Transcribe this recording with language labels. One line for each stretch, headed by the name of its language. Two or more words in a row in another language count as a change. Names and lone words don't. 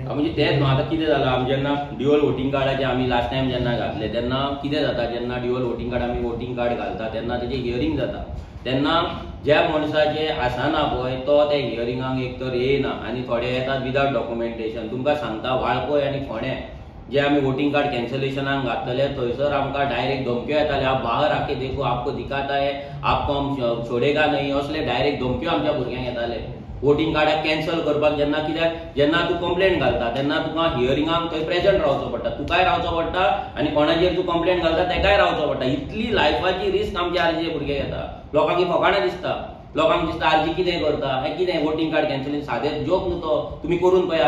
Konkani: म्हणजे तेच न्हू आतां कितें जालां आमी जेन्ना
English: dual voting
Konkani: कार्डाचे आमी
English: last time
Konkani: जेन्ना घातले तेन्ना कितें जाता जेन्ना
English: dual voting card
Konkani: आमी
English: voting card
Konkani: घालता तेन्ना तेजें हियरींग जाता तेन्ना ज्या मनशाचे आसना पळय तो त्या हियरिंगाक एक तर येयना आनी थोडे येतात
English: without documentation.
Konkani: तुमकां सांगता वाळपय आनी फोंड्या जे आमी
English: voting card
Konkani: कॅन्सलेशनाक घातलेले थंयसर आमकां डायरेक्ट धमक्यो येताले
Hindi: आप बाहर आके देखो आपको दिखाता है आपको हम छोडेगा नहीं
Konkani: असले डायरेक्ट धमक्यो आमच्या भुरग्यांक येताले. वोटिंग कार्डाक कॅन्सल करपाक जेन्ना तूं कंप्लेंट घालता तेन्ना तुका हियरिंगाक थंय प्रेझेंट रावचो पडटा तुकाय रावचो पडटा आनी कोणाचेर तूं कंप्लेंट घालता तेकाय रावचो पडटा. इतली लायफाची रिस्क आमच्या आरजे भुरगे घेता. लोकांक फकाणां दिसता लोकांक दिसता आरजी कितें करता हें कितें
English: voting card cancellation
Konkani: सादें जोक न्हू तो तुमी करून पळया.